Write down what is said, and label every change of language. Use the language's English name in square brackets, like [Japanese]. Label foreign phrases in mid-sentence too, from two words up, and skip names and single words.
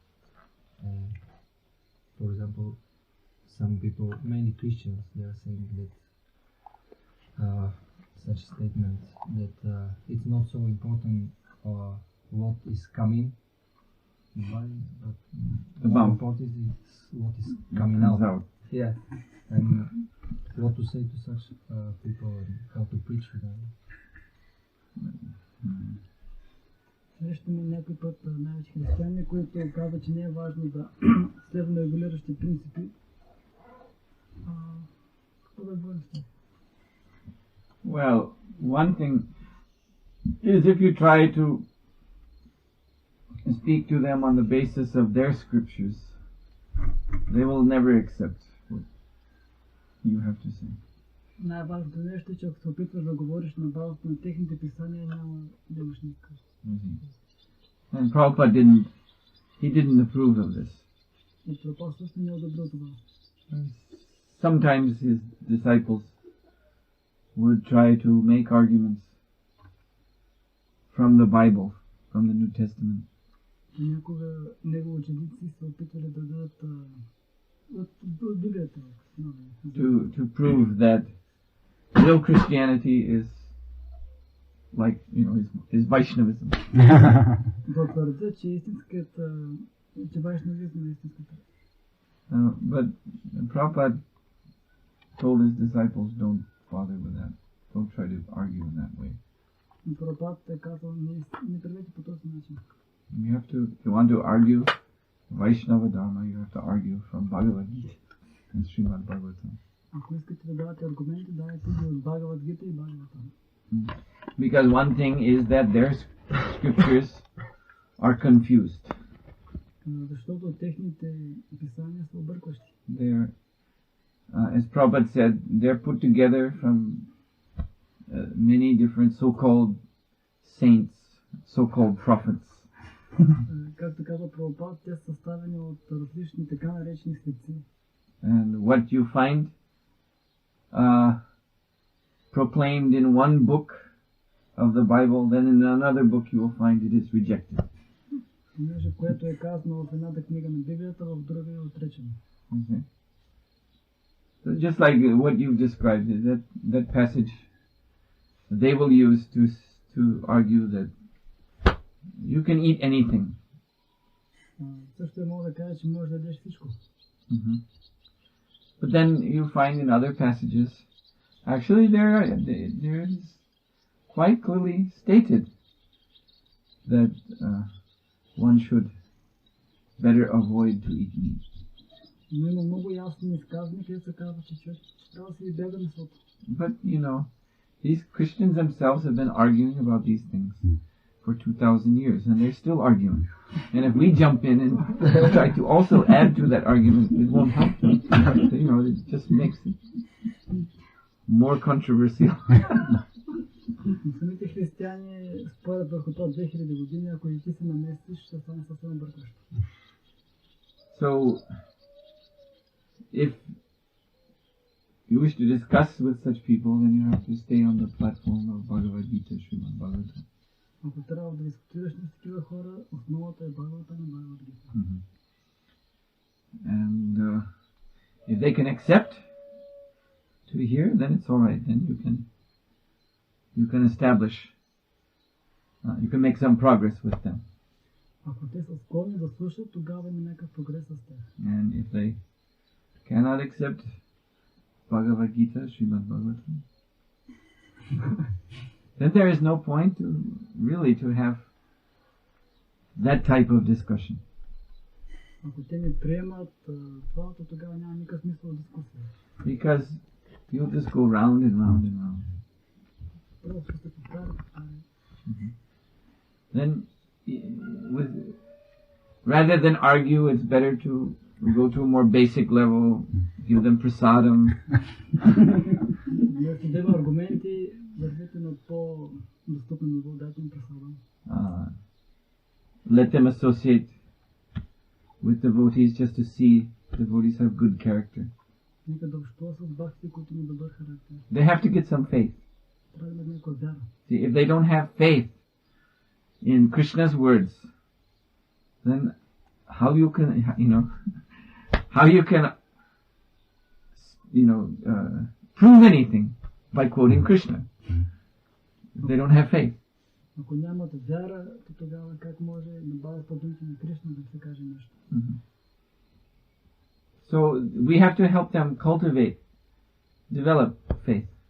[English] For example, some people, many Christians, they are saying that such statements that it's not so important what is coming, but The more mouth. important is what is coming Comes out. out. Yeah, and what to say to such people and how to preach to them. [Bulgarian] Срещаме някой път най-вече християни, които казват, че не е важно да следваме регулиращи принципи. Какво да говорим с тях? [English] Well, one thing is if you try to speak to them on the basis of their scriptures, they will never accept what you have to say. [Bulgarian] Най-важното нещо е, че ако се опитваш да говориш на базата на техните писания, няма да имаш никакъв. [English] And Prabhupada didn't approve of this. [Bulgarian] И Прабхупада също не е одобрил това. [English] Sometimes his disciples would try to make arguments from the Bible, from the New Testament. [Bulgarian] Някога негови ученици се опитвали да дадат от Библията. [English] To prove that real Christianity is like, is Vaishnavism. [Bulgarian] Да твърдят, че истинската, че вайшнавизъм е истинската. [English] But Prabhupada told his disciples, don't bother with that. Don't try to argue in that way. [Bulgarian] Прабхупада е казал, не правете по този начин. [English] You have to, if you want to argue [Sanskrit] Vaishnava Dharma, [English] you have to argue from Bhagavad Gita and Srimad Bhagavatam. [Bulgarian] Ако искате да давате аргументи, давайте ги от Бхагавад Гита и Бхагаватам. [English] Because one thing is that their scriptures are confused. [Bulgarian] Защото техните писания са объркващи. [English] They're, as Prabhupada said, they're put together from many different so-called saints, so-called prophets. [Bulgarian] Както казва Прабхупада, те са съставени от различни така наречени светци. [English] And what you find proclaimed in one book of the Bible, then in another book you will find it is rejected. [Bulgarian] Нещо, което е казано в едната книга на Библията, в друга е отречено. [English] Okay. So just like what you've described, that passage, they will use to argue that you can eat anything. [Bulgarian] Също мога да кажа, че можеш да ядеш всичко. [English] But then you find in other passages, actually there is quite clearly stated that one should better avoid to eat meat. [Bulgarian] Но има много ясно изказване, където се казва, че човек трябва да се избяга месото. [English] But these Christians themselves have been arguing about these things for 2,000 years, and they're still arguing. And if we jump in and try to also add to that argument, it won't help them. It just makes it more controversial. [Bulgarian] Самите християни спорят върху това 2000 години, ако и ти се наместиш, ще стане съвсем объркващо. [English] So, if you wish to discuss with such people, then you have to stay on the platform of Bhagavad Gita, Srimad Bhagavatam. [Bulgarian] Ако трябва да дискутираш с такива хора, основата е Бхагавата на Бхагавад Гита. [English] And if they can accept to hear, then it's all right. Then you can establish, you can make some progress with them. [Bulgarian] Ако те са склонни да слушат, тогава има някакъв прогрес с тях. [English] And if they cannot accept Bhagavad Gita, Srimad Bhagavatam, then there is no point to have that type of discussion. [Bulgarian] Ако те не приемат това, то тогава няма никакъв смисъл от дискусия. [English] Because you'll just go round and round and round. [Bulgarian] Просто се повтаря. [English] Then, rather than argue, it's better to go to a more basic level, give them prasadam. [Bulgarian] Вместо да има аргументи, вървите на по-достъпно ниво, дайте им прасадам. [English] Let them associate with devotees just to see devotees have good character. [Bulgarian] Нека да общува с бхакти, които има добър характер. [English] They have to get some faith. [Bulgarian] Трябва да има някаква вяра. [English] See, if they don't have faith in Krishna's words, then how you can prove anything by quoting Krishna if they don't have faith. [Bulgarian] Ако нямат вяра, то тогава как може на базата думите на Кришна да се каже нещо? [English] So we have to help them cultivate, develop faith.